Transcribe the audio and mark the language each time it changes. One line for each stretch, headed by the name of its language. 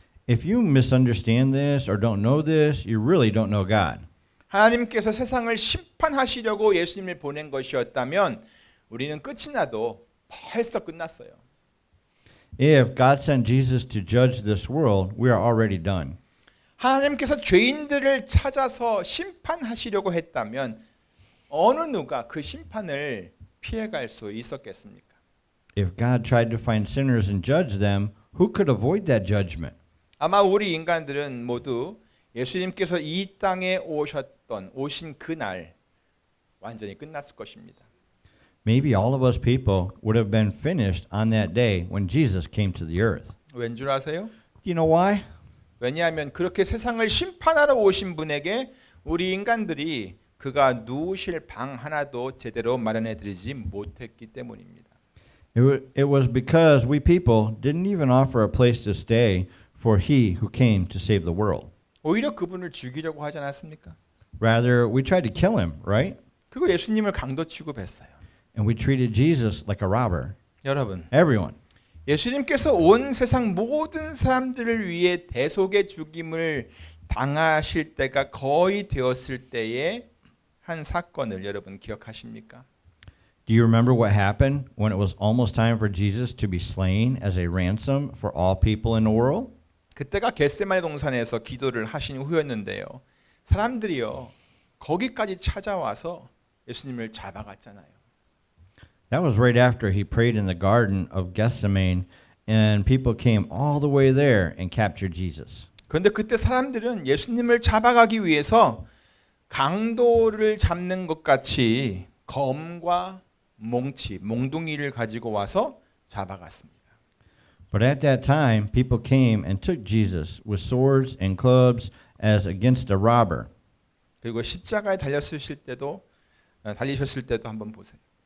English: If you misunderstand this or don't know this, you really don't know God.
Korean: 하나님께서 세상을 심판하시려고 예수님을 보낸 것이었다면 우리는 끝이 나도 벌써 끝났어요.
English: If God sent Jesus to judge this world, we are already done.
Korean: 하나님께서 죄인들을 찾아서 심판하시려고 했다면 어느 누가 그 심판을 피해갈 수 있었겠습니까?
English: If God tried to find sinners and judge them, who could avoid that judgment?
Korean: 아마 우리 인간들은 모두 예수님께서 이 땅에 오신 그날 완전히 끝났을 것입니다.
English: Maybe all of us people would have been finished on that day when Jesus came to the earth.
Korean: 왠 줄 아세요?
English: You know why?
Korean: 왜냐하면 그렇게 세상을 심판하러 오신 분에게 우리 인간들이 그가 누우실 방 하나도 제대로 마련해 드리지 못했기 때문입니다.
English: It was because we people didn't even offer a place to stay for he who came to save the world.
Korean: 오히려 그분을 죽이려고 하지 않았습니까?
English: Rather, we tried to kill him, right?
Korean: 그리고 예수님을 강도 취급했어요.
English: And we treated Jesus like a robber.
Korean: 여러분,
English: Everyone.
Korean: 예수님께서 온 세상 모든 사람들을 위해 대속의 죽임을 당하실 때가 거의 되었을 때에 한 사건을 여러분 기억하십니까?
English: Do you remember what happened when it was almost time for Jesus to be slain as a ransom for all people in the world?
Korean: 그때가 겟세마네 동산에서 기도를 하신 후였는데요. 사람들이요 거기까지 찾아와서 예수님을 잡아갔잖아요.
English: That was right after he prayed in the Garden of Gethsemane, and people came all the way there and captured Jesus.
Korean: 그런데 그때 사람들은 예수님을 잡아가기 위해서 강도를 잡는 것 같이 검과 몽둥이를 가지고 와서 잡아갔습니다.
English: But at that time, people came and took Jesus with swords and clubs as against a robber.
Korean: 그리고 십자가에 달리셨을 때도 한번 보세요.